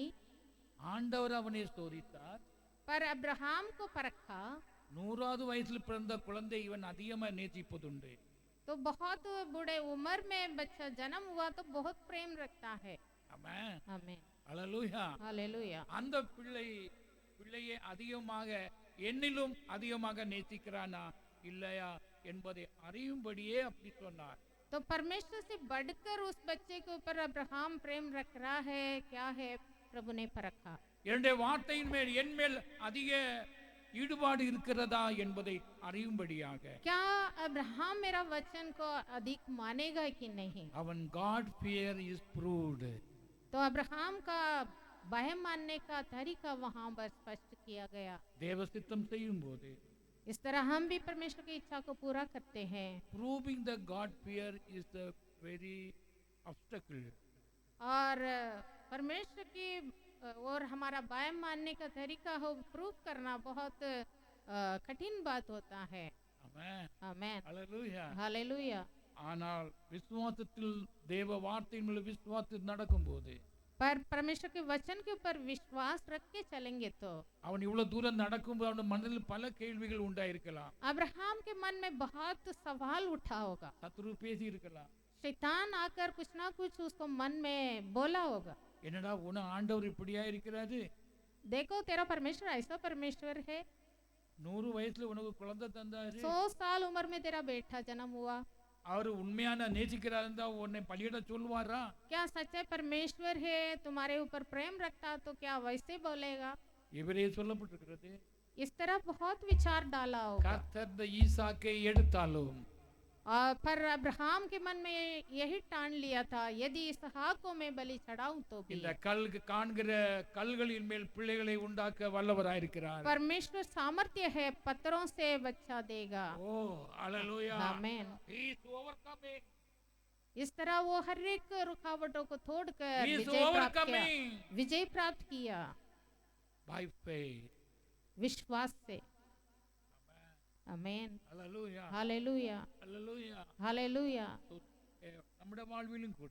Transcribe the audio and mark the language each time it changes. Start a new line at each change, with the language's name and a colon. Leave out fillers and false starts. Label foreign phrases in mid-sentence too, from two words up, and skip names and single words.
Tamil: ஆண்டவர் அவனை சோதித்தார்.
Hindi: पर अब्राहम को परखा
Tamil: 100வது வயசில் பிறந்த குழந்தை இவன் அதிகமாக நேசிப்பதுண்டு.
Hindi: तो बहुत बूढ़े उम्र में बच्चा जन्म हुआ तो बहुत प्रेम रखता है।
Tamil: ஆமென்.
Hindi: आमीन,
Tamil: அல்லேலூயா.
Hindi: हालेलुया।
Tamil: அந்த பிள்ளையை அதிகமாக என்னிலும் அதிகமாக நேசிக்கிறானா இல்லையா என்பதை அறியும்படியே அப்படி சொன்னார்.
Hindi: तो परमेश्वर से बढ़कर उस बच्चे के ऊपर अब्राहम प्रेम रख रहा है क्या है, प्रभु ने परखा।
Tamil: என்னுடைய வார்த்தையின் மேல் என் மேல் அதிக ஈடுபாடு இருக்கிறதா என்பதை அறியும்படியாக
Hindi: क्या अब्राहम मेरा वचन को अधिक मानेगा कि नहीं।
English: அவன் God fear is proved.
Hindi: तो अब्राहम का भय मानने का तरीका वहाँ पर स्पष्ट किया गया।
Tamil: தேவ சித்தம் செய்யும் போது
Hindi: इस तरह हम भी परमेश्वर की इच्छा को पूरा करते हैं।
English: proving the God fear is the very obstacle.
Hindi: और परमेश्वर की और हमारा भय मानने का तरीका हो प्रूव करना बहुत कठिन बात होता है।
Tamil: ஆமென்.
Hindi: आमेन,
Tamil: அல்லேலூயா.
Hindi: हालेलुया।
Tamil: ஆனால் விசுவாசத்தில் தேவ வார்த்தையின் மேல் விசுவாசத்தில் நடக்கும்போது
Hindi: पर परमेश्वर के वचन के ऊपर विश्वास रख के चलेंगे तो
Tamil: அவன் இவ்வளவு தூரம் நடக்கும்போது அவன் மனதில் பல கேள்விகள் உண்டாயிருக்கலாம்.
Hindi: अब्राहम के मन में बहुत सवाल उठा होगा,
Tamil: சத்துரு பேசி இருக்கலாம்.
Hindi: शैतान आकर कुछ ना कुछ उसको मन में बोला होगा।
Tamil: என்னடா உன ஆண்டவர் இப்படியா இருக்கிறாரு,
Hindi: देखो तेरा परमेश्वर ऐसा परमेश्वर है,
Tamil: 100 வயசுல உனக்கு குழந்தை தந்தாரு,
Hindi: 100 साल उम्र में तेरा बेटा जन्म हुआ,
Tamil: அவரு உண்மையான நேசிக்கிறார் இருந்தா உன்னை பலியிட சொல்வாரா?
Hindi: क्या सच्चे परमेश्वर है तुम्हारे ऊपर प्रेम रखता तो क्या वैसे बोलेगा।
Tamil: இவரே சொல்லப்பட்டிருக்கிறது.
Hindi: इस तरह बहुत विचार डाला होगा।
Tamil: கர்த்தர் இந்த ஈசாக்கை எடுத்தாலும்
Hindi: और पर अब्राहम के मन में यही ठान लिया था, यदि इसहाक को मैं बलि चढ़ाऊं तो भी
Tamil: இந்த காண்கிற கல்களின் மேல் பிள்ளைகளை உண்டாக்க வல்லவராயிருக்கிறார்.
Hindi: परमेश्वर सामर्थ्य है, पत्थरों से बच्चा देगा।
Tamil: ஓ அல்லேலூயா.
Hindi: आमेन।
English: He is overcoming.
Hindi: इस तरह वो हर एक रुकावटों को तोड़कर
English: He is overcoming
Hindi: विजय प्राप्त किया
English: by faith.
Hindi: विश्वास से। आमेन,
Tamil: அல்லேலூயா.
Hindi: हालेलुया,
Tamil: அல்லேலூயா.
Hindi: हालेलुया।
Tamil: நம்முடைய வாழ்விலும் கூட